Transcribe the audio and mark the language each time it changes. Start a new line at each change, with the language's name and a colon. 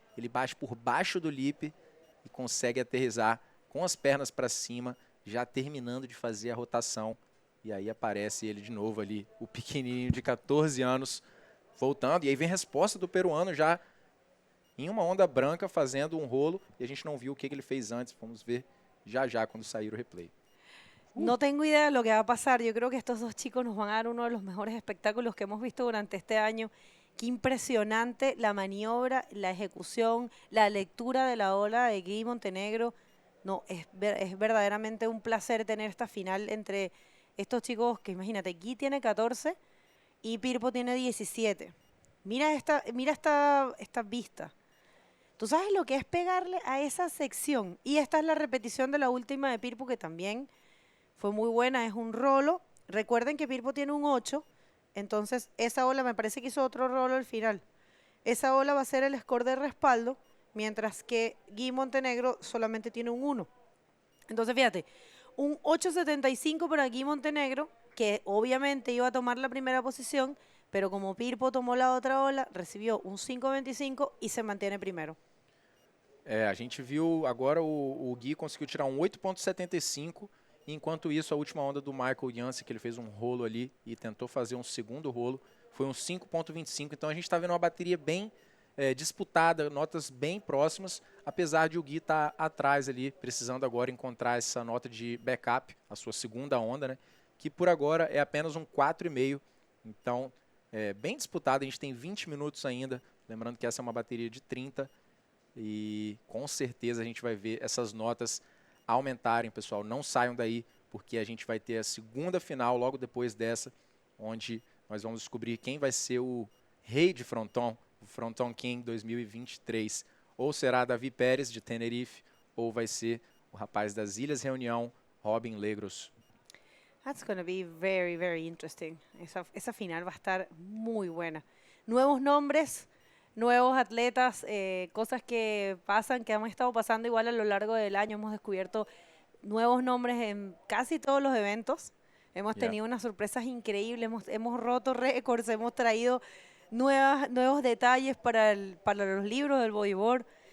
Portuguese: Ele bate por baixo do lip e consegue aterrissar com as pernas para cima, já terminando de fazer a rotação. E aí aparece ele de novo ali, o pequenininho de 14 anos, voltando. E aí vem a resposta do peruano já em uma onda branca, fazendo um rolo. E a gente não viu o que ele fez antes.
Spanish: Vamos ver ya cuando salir el replay. No tengo idea de lo que va a pasar. Yo creo que estos dos chicos nos van a dar uno de los mejores espectáculos que hemos visto durante este año. Qué impresionante la maniobra, la ejecución, la lectura de la ola de Guy Montenegro. No, es verdaderamente un placer tener esta final entre estos chicos que, imagínate, Guy tiene 14 y Pirpo tiene 17. Mira esta vista. ¿Tú sabes lo que es pegarle a esa sección? Y esta es la repetición de la última de Pirpo, que también fue muy buena, es un rolo. Recuerden que Pirpo tiene un 8, entonces esa ola me parece que hizo otro rolo al final. Esa ola va a ser el score de respaldo, mientras que Guy Montenegro solamente tiene un 1. Entonces fíjate, un 8.75 para Guy Montenegro, que obviamente iba a tomar la primera posición, pero como Pirpo tomou la otra ola, recibió un 5.25 e se mantiene primero.
Portuguese: A gente viu agora o Gui conseguiu tirar um 8.75, enquanto isso a última onda do Michael Jansen, que ele fez um rolo ali e tentou fazer um segundo rolo, foi um 5.25. Então a gente está vendo uma bateria bem disputada, notas bem próximas, apesar de o Gui estar atrás ali, precisando agora encontrar essa nota de backup, a sua segunda onda, né? Que por agora é apenas um 4,5. Então bem disputado. A gente tem 20 minutos ainda. Lembrando que essa é uma bateria de 30. E com certeza a gente vai ver essas notas aumentarem, pessoal. Não saiam daí, porque a gente vai ter a segunda final logo depois dessa, onde nós vamos descobrir quem vai ser o rei de Fronton, o Fronton King 2023. Ou será Davi Pérez, de Tenerife, ou vai ser o rapaz das Ilhas Reunião, Robin Legros.
English: That's going to be very, very interesting.
Spanish: Esa final va a estar muy buena. Nuevos nombres, nuevos atletas, cosas que pasan, que hemos estado pasando igual a lo largo del año. Hemos descubierto nuevos nombres en casi todos los eventos. Hemos tenido unas sorpresas increíbles, hemos roto récords, hemos traído nuevos detalles para los libros del bodyboard.